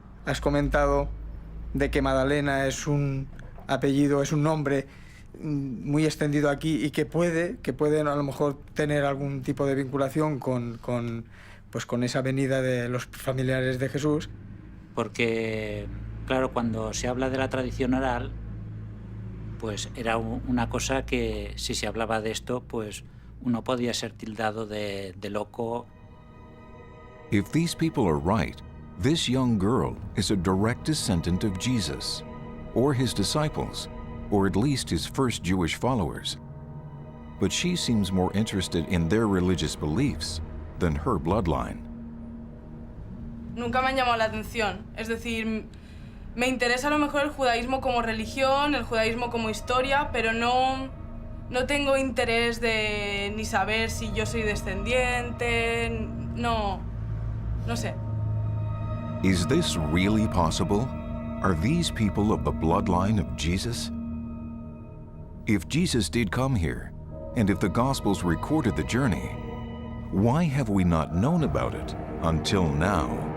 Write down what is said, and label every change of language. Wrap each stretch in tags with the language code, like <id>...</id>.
<es>Has comentado de que Magdalena es un apellido, es un nombre muy extendido aquí y que puede a lo mejor tener algún tipo de vinculación con esa venida de los familiares de Jesús. Porque, claro, cuando se habla de la tradición oral, pues era una cosa que si se hablaba de esto, pues uno podía ser tildado de loco.</es> <en>If these people are right, this young girl is a direct descendant of Jesus, or his disciples, or at least his first Jewish followers. But she seems more interested in their religious beliefs than her bloodline.</en> <es>Nunca me han llamado la atención. Es decir, me interesa a lo mejor el judaísmo como religión, el judaísmo como historia, pero no tengo interés de ni saber si yo soy descendiente, no sé.</es> <en>Is this really possible? Are these people of the bloodline of Jesus? If Jesus did come here, and if the Gospels recorded the journey, why have we not known about it until now?</en>